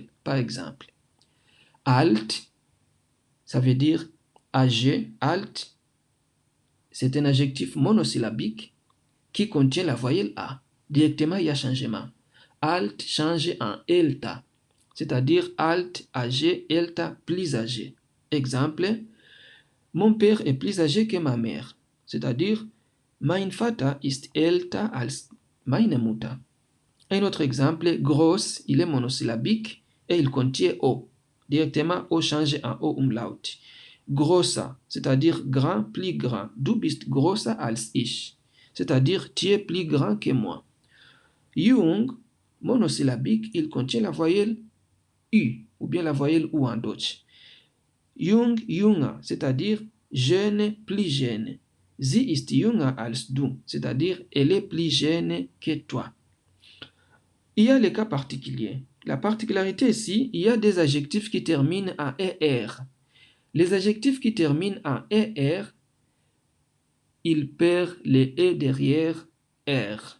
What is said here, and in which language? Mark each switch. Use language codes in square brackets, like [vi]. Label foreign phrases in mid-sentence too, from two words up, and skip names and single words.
[fr] Par exemple, alt, ça veut dire âgé, alt, c'est un adjectif monosyllabique qui contient la voyelle A. Directement, il y a changement. Alt change en elta, c'est-à-dire alt âgé, elta plus âgé. Exemple, mon père est plus âgé que ma mère, c'est-à-dire [de] mein Vater ist älter als meine Mutter. [fr] Un autre exemple, groß, il est monosyllabique et il contient O. Directement, O change en O umlaut. Grosser, c'est-à-dire grand, plus grand. [de] Du bist grosser als ich, [fr] c'est-à-dire tu es plus grand que moi. Jung, monosyllabique, il contient la voyelle U ou bien la voyelle U en Deutsch. [de] Jung, junger, [fr] c'est-à-dire jeune, plus jeune. [de] Sie ist jünger als du, [fr] c'est-à-dire elle est plus jeune que toi. Il y a les cas particuliers. La particularité ici, il y a des adjectifs qui terminent en ER. Les adjectifs qui terminent en ER, ils perdent les E derrière R.